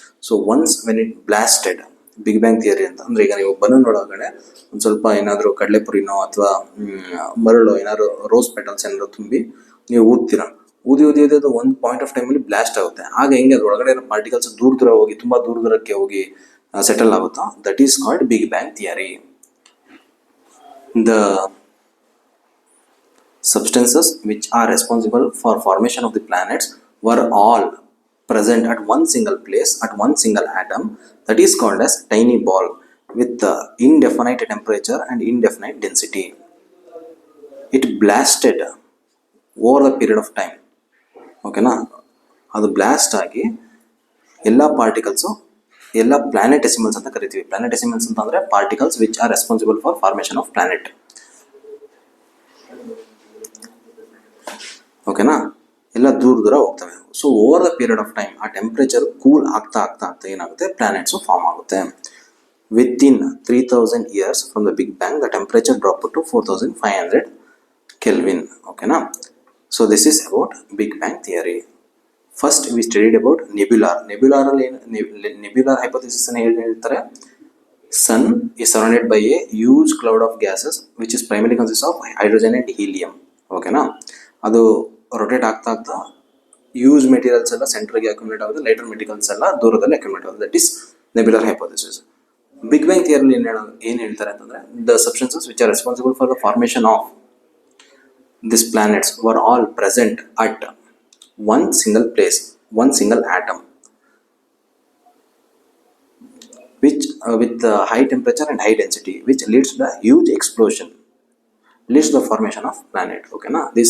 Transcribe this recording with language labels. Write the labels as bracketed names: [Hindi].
[English] so once when it blasted, [Kannada] big bang theory ಅಂತ ಅಂದರೆ, ಈಗ ನೀವು ಬಲೂನ್ ಒಳಗಡೆ ಒಂದು ಸ್ವಲ್ಪ ಏನಾದರೂ ಕಡಲೆಪುರಿನೋ ಅಥವಾ ಮರಳು ಏನಾದ್ರು ರೋಸ್ ಪೆಟಲ್ಸ್ ಏನಾದ್ರು ತುಂಬಿ ನೀವು ಊದ್ತೀರ, ಊದಿ ಒಂದು ಪಾಯಿಂಟ್ ಆಫ್ ಟೈಮಲ್ಲಿ ಬ್ಲಾಸ್ಟ್ ಆಗುತ್ತೆ. ಆಗ ಹೆಂಗೆ ಅದ್ರ ಒಳಗಡೆ ಇರೋ ಪಾರ್ಟಿಕಲ್ಸ್ ದೂರ ಹೋಗಿ ತುಂಬ ದೂರಕ್ಕೆ ಹೋಗಿ ಸೆಟಲ್ ಆಗುತ್ತೋ, [English] That is called big bang theory. The substances which are responsible for formation of the planets were all present at one single place, at one single atom, that is called as tiny ball, with indefinite temperature and indefinite density. It blasted over the period of time. ಓಕೆನಾ. [Kannada] ಅದು blast ಆಗಿ ಎಲ್ಲ particles, ಎಲ್ಲ ಪ್ಲಾನೆಟೆಸಿಮಲ್ಸ್ ಅಂತ ಕರಿತೀವಿ. [English] planetesimals [Kannada] ಅಂತ ಅಂದರೆ [English] Particles which are responsible for formation of planet. [Kannada] ಓಕೆನಾ, ಎಲ್ಲ ದೂರ ಹೋಗ್ತವೆ. [English] so over the period of time [Kannada] ಆ ಟೆಂಪ್ರೇಚರ್ ಕೂಲ್ ಆಗ್ತಾ ಏನಾಗುತ್ತೆ, ಪ್ಲಾನೆಟ್ಸು ಫಾರ್ಮ್ ಆಗುತ್ತೆ. [English] Within 3000 years from the big bang, the temperature drop to 4500 Kelvin. ಓಕೆನಾ. So this is about Big Bang theory. First we studied about nebular. [Kannada] Nebular hypothesis ಅನ್ನು ಹೇಳ್ತಾರೆ. [English] Sun is surrounded by a huge cloud of gases which is primarily consists of hydrogen and helium. ಓಕೆನಾ. [Kannada] ಅದು rotate ಆಗ್ತಾ huge materials ಎಲ್ಲ ಸೆಂಟ್ರಿಗೆ accumulate ಆಗುತ್ತೆ, lighter materials ಎಲ್ಲ ದೂರದಲ್ಲಿ ಅಕ್ಯುಮುಲೇಟ್ ಆಗುತ್ತೆ. [English] That is nebular hypothesis. Big bang theory [Kannada] ಏನು ಹೇಳ್ತಾರೆ ಅಂತಂದರೆ, [English] The substances which are responsible for the formation of these planets were all present at one single place, one single atom, which with high temperature and high density, which leads to the huge explosion, leads to the formation of planet. Okay na.